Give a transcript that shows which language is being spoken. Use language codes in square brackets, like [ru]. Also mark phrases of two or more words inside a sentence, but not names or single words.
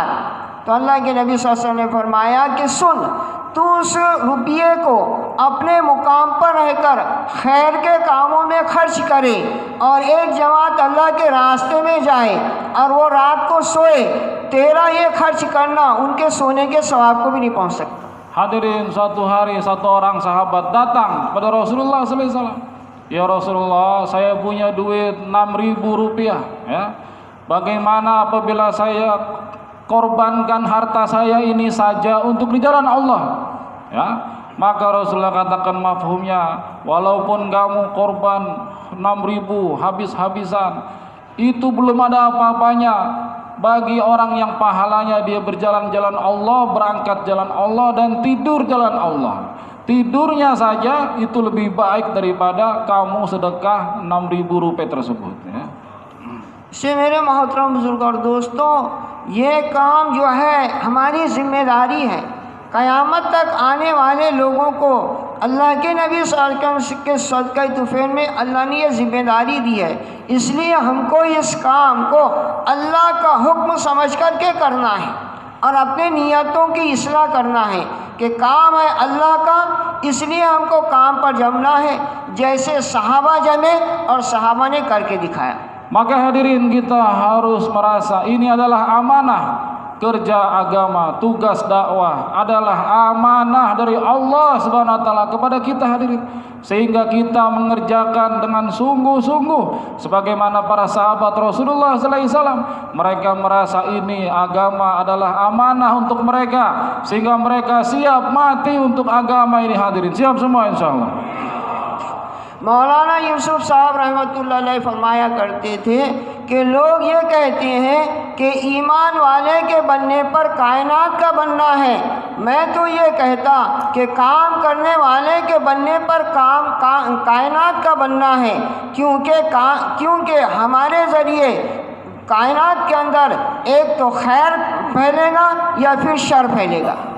[hi] तो अल्लाह के नबी [ar] صلى الله عليه وسلم [hi] ने फरमाया कि सुन, तू उस रुपये को अपने मुकाम पर रहकर खैर के कामों में खर्च करे और एक जमात अल्लाह के रास्ते में जाए और वो रात को सोए, तेरा ये खर्च करना उनके सोने के सवाब को भी नहीं पहुंच सकता। [id] Hadirin, suatu hari satu orang sahabat datang pada Rasulullah [ar] صلى الله عليه وسلم. [id] Ya Rasulullah, saya punya duit 6.000 rupiah, ya. Bagaimana apabila saya korbankan harta saya ini saja untuk di jalan Allah, ya? Maka Rasulullah katakan mafhumnya, walaupun kamu korban 6.000 habis-habisan, itu belum ada apa-apanya bagi orang yang pahalanya dia berjalan-jalan Allah, berangkat jalan Allah, dan tidur jalan Allah. Tidurnya saja itu lebih baik daripada kamu sedekah 6.000 rupiah tersebut, ya. [hi] से मेरे मोहतरम बुजुर्ग और दोस्तों, ये काम जो है हमारी जिम्मेदारी है। क़यामत तक आने वाले लोगों को अल्लाह के नबी [ar] صلى الله عليه وسلم [hi] के सदक़े तुफ़ैल में अल्लाह ने ये ज़िम्मेदारी दी है, इसलिए हमको इस काम को अल्लाह का हुक्म समझ कर के करना है और अपने नियतों की इस्लाह करना है कि काम है अल्लाह का, इसलिए हमको काम पर जमना है, जैसे सहाबा जमे और सहाबा ने करके दिखाया। [id] Maka hadirin, kita harus merasa ini adalah amanah. Kerja agama, tugas dakwah adalah amanah dari Allah [ar] سبحانه وتعالى [id] kepada kita, hadirin. Sehingga kita mengerjakan dengan sungguh-sungguh sebagaimana para sahabat Rasulullah [ar] صلى الله عليه وسلم. [id] Mereka merasa ini agama adalah amanah untuk mereka, sehingga mereka siap mati untuk agama ini, hadirin. Siap semua insyaallah. [hi] मौलाना यूसुफ साहब [ar] رحمة الله عليه [hi] फरमाया करते थे कि लोग ये कहते हैं कि ईमान वाले के बनने पर कायनात का बनना है। मैं तो ये कहता कि काम करने वाले के बनने पर कायनात का बनना है, क्योंकि हमारे ज़रिए कायनात के अंदर एक तो खैर फैलेगा या फिर शर फैलेगा।